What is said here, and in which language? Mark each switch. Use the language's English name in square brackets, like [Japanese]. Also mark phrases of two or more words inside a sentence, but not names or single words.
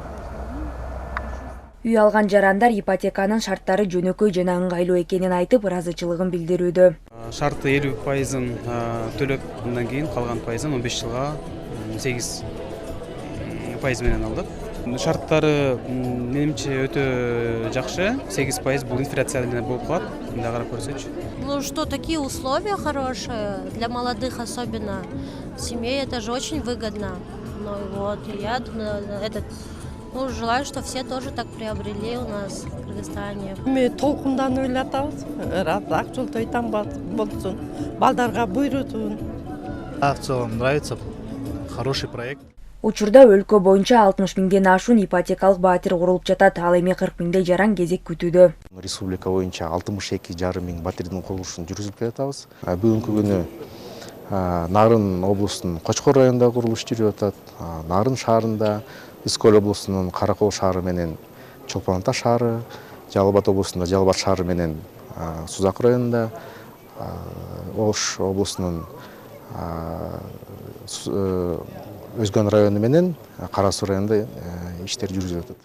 [Kyrgyz] Үй алган жарандар ипотеканын шарттары жөнөкөй жана ыңгайлуу экенин айтып, ыраазычылыгын билдирүүдө. Шарты 50%ын төлөп, андан кийин калган пайызын 15 жылга 8% менен алдык. Шарттары менимче өтө жакшы. 8% бул инфляция менен болуп калат. Мында карап көрсөчү. [Russian] Ну что, такие условия хорошие для молодых, особенно семей, это же очень выгодно. Ну вот, я желаю, что все тоже так приобрели у нас в Кыргызстане. [Kyrgyz] Мы толкунданып эле атабыз. Акчылтой там болсун, балдарга буйрутун. [Russian] В целом нравится, хороший проект. [Kyrgyz] Учурда өлкө боюнча 60 миңден ашуун ипотекалык батир курулуп жатат, ал эми 40 миңдей жаран кезек күтүүдө. Республика боюнча 62,5 миң батирдин курулушун жүргүзүп келатабыз. Бүгүнкү күнү Нарын облусунун Кочкор районунда курулуш жүрүп атат. Нарын шаарында, Искөл облусунун Каракол шаары менен Чолпон Ата шаары, Жалал Абад облусунда Жалал Абад шаары менен Сузак районунда, Ош облусунун Өзгөн району менен Кара Суу районунда иштер жүргүзүлүп атат.